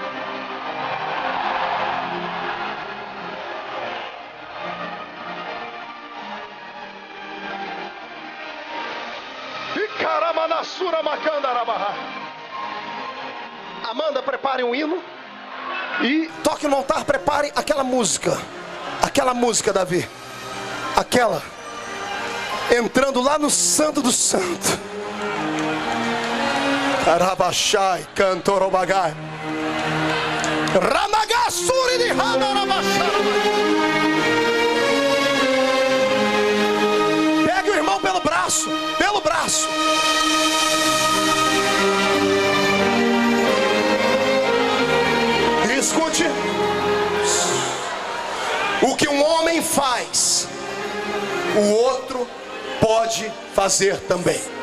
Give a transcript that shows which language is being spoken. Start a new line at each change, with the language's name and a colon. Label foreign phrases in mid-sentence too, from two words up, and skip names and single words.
Portuguese: Amanda, prepare um hino e toque no altar, prepare aquela música, Davi, aquela entrando lá no Santo do Santo. Karabashai, cantorobagai, Ramagassuri de Hanarabashai. Pegue o irmão pelo braço. Escute. O que um homem faz, o outro pode fazer também.